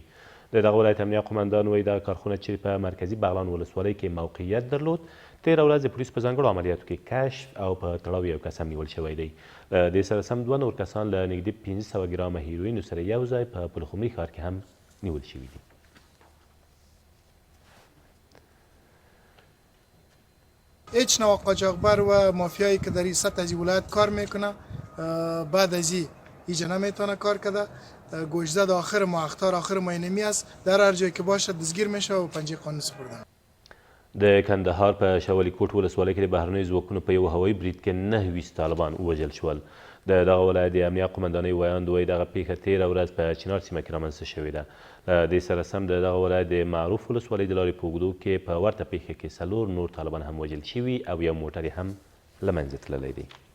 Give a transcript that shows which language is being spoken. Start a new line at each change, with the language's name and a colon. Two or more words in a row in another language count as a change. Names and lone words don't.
Pashto: د دغه ولایت امنیه قمندان وایي دغه کارخونه چې په مرکزي بغلان ولسوالۍ کې موقعیت درلود تېره ورځ د پولیسو په ځانګړو عملیاتو کې کشف او په تړاو یو کس هم نیول شوی دی. له دې سره سم 2 نور کسان له نږدې 1500 ګرامه هیروینو سره یو ځای په پلخمري ښار کې هم نیول شوي دي.
Persian: هیچ نوع قاچاقبر و مافیایی که در این سطح از ولایت کار میکنه بعد از اینجا نمیتونه کار کرده. گوشزد آخر ماه اخطار آخر ماه نمی است در هر جایی که باشه دستگیر میشه و پنجه قانون سپرده.
Pashto: د کندهار په شاولي کوټ ولسوالۍ کې د بهرنیو ځواکونو په یو هوایي برید کې 9 طالبان ووژل شول. د دغه ولایت د امنیه قمندانۍ ویاند وایي دغه پیښه تېره ورځ په چنار سیمه کې رامنځته شوې ده. له دې سره سم د دغه ولایت د معروف ولسوالۍ د لارې په اوږدو کې په ورته پیښه کې 4 نور طالبان هم وژل شوي او یو موټر هم له منځه تللی دی.